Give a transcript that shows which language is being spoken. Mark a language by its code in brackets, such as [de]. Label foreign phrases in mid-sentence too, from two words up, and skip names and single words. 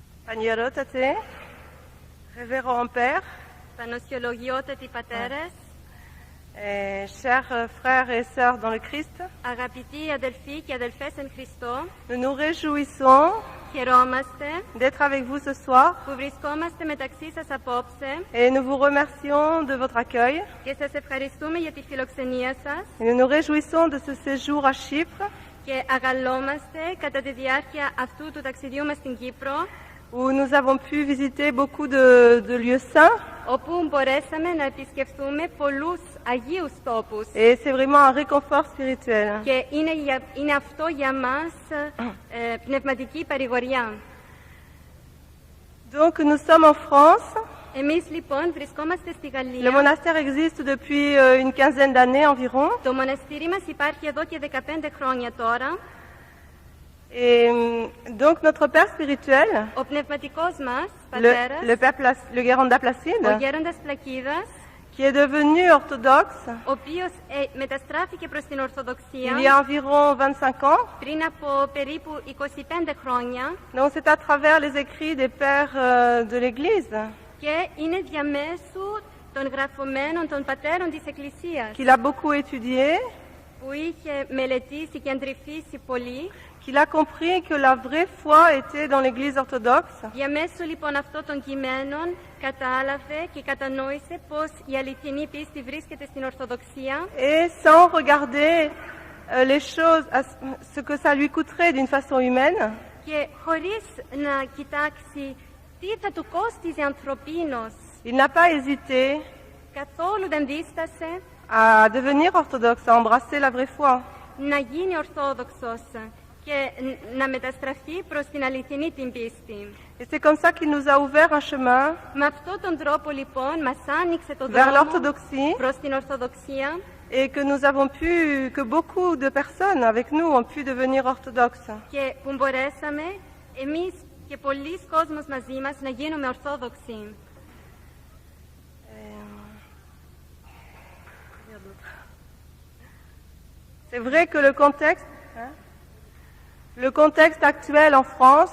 [el] Πανιερότατε, [fr] révérend père, [el] Πανοσιολογιότατοι πατέρες, [fr] chers frères et sœurs dans le Christ, [el] αγαπητοί αδελφοί και αδελφές εν Χριστώ, [fr] nous nous réjouissons [el] χαιρόμαστε [fr] d'être avec vous ce soir [el] που βρισκόμαστε μεταξύ σας απόψε [fr] et nous vous remercions de votre accueil. [el] και σας ευχαριστούμε για τη φιλοξενία σας [fr] Et nous nous réjouissons de ce séjour à Chypre [el] και αγαλόμαστε κατά τη διάρκεια αυτού του ταξιδιού μας στην Κύπρο, [fr] où nous avons pu visiter beaucoup de lieux saints [el] όπου μπορέσαμε να επισκεφθούμε πολλούς αγίους τόπους. [fr] et c'est vraiment un réconfort spirituel. [el] Και είναι αυτό για μας πνευματική παρηγοριά. [fr] Donc nous sommes en France. [el] Εμείς λοιπόν βρισκόμαστε στη [fr] Le [el] Γαλλία. [fr] monastère existe depuis une quinzaine d'années environ. [el] Το μοναστήρι μας υπάρχει εδώ και 15 χρόνια τώρα. [fr] Et donc notre père spirituel, [el] Ο πνευματικός μας [fr] le [el] πατέρας, [fr] père le Guéranda [el] ο [fr] Placide, [el] γέροντας Πλακίδας, [fr] qui est devenu orthodoxe [el] ο οποίος μεταστράφηκε προς την Ορθοδοξία [fr] il y a environ 25 ans. [el] πριν από περίπου 25 χρόνια [fr] Donc c'est à travers les écrits des pères de l'Église [el] και είναι διαμέσου των γραφωμένων των πατέρων της Εκκλησίας [fr] qu'il a beaucoup étudié, [el] που είχε μελετήσει και αντρυφήσει πολύ. [fr] qu'il a compris que la vraie foi était dans l'Église orthodoxe [el] Διαμέσου λοιπόν αυτών των κειμένων κατάλαβε και κατανόησε πως η αληθινή πίστη βρίσκεται στην Ορθοδοξία [fr] et sans regarder les choses, ce que ça lui coûterait d'une façon humaine, [el] και χωρίς να κοιτάξει τι θα του κόστιζε ανθρωπίνως, [fr] il n'a pas hésité [el] καθόλου δεν δίστασε [fr] à devenir orthodoxe, à embrasser la vraie foi. [el] να γίνει Ορθόδοξος και να μεταστραφεί προς την αληθινή την πίστη. [fr] Et c'est comme ça qu'il nous a ouvert un chemin [el] Με αυτόν τον τρόπο λοιπόν μας άνοιξε το [fr] vers [el] δρόμο [fr] l'orthodoxie [el] προς την Ορθοδοξία [fr] et que nous avons pu, que beaucoup de personnes avec nous ont pu devenir orthodoxes. [el] και που μπορέσαμε εμείς και πολλοί κόσμος μαζί μας να γίνουμε Ορθόδοξοι. [fr] C'est vrai que le contexte actuel en France